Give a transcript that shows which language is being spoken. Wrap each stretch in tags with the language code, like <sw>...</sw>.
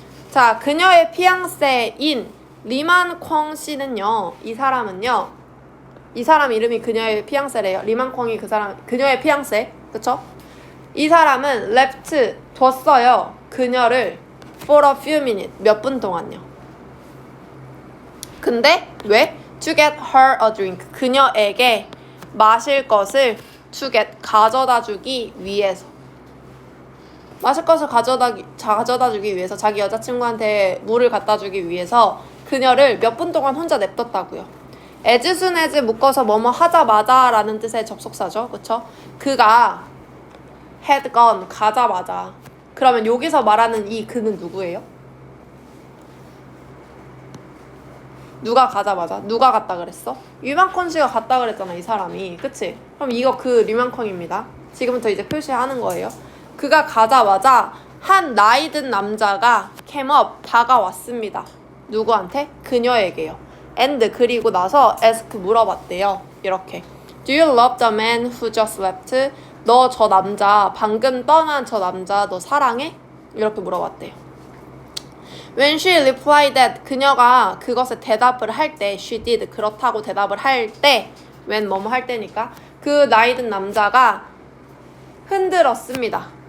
<ko>자, 그녀의 피앙세인 리만 콩 씨는요, 이 사람 이름이 그녀의 피앙세래요. 리만 콩이 그녀의 피앙세, 그쵸? 이 사람은 left, 뒀어요.</ko> <en>그녀를 for a few minutes,</en> <ko>몇 분 동안요. 근데 왜?</ko> <en>to get her a drink,</en> <ko>그녀에게 마실 것을</ko> <en>to get,</en> <ko>가져다 주기 위해서. 마실 것을 가져다 주기 위해서, 자기 여자친구한테 물을 갖다 주기 위해서 그녀를 몇 분 동안 혼자 냅뒀다고요. as soon as 묶어서 뭐뭐 하자마자 라는 뜻의 접속사죠. 그쵸? 그가 had gone, 가자마자. 그러면 여기서 말하는 이 그는 누구예요? 누가 가자마자? 누가 갔다 그랬어? 리만컨 씨가 갔다 그랬잖아, 이 사람이. 그치? 그럼 이거 그 리만컨입니다. 지금부터 이제 표시하는 거예요. 그가 가자마자 한 나이 든 남자가 came up, 다가왔습니다. 누구한테? 그녀에게요. and, 그리고 나서 ask, 물어봤대요. 이렇게.</ko> <en>Do you love the man who just left?</en> <ko>너 저 남자, 방금 떠난 저 남자 너 사랑해? 이렇게 물어봤대요.</ko> <en>When she replied that,</en> <ko>그녀가 그것에 대답을 할 때,</ko> <en>she did,</en> <ko>그렇다고 대답을 할 때, when 뭐뭐 할 때니까, 그 나이 든 남자가 흔들었습니다.</ko>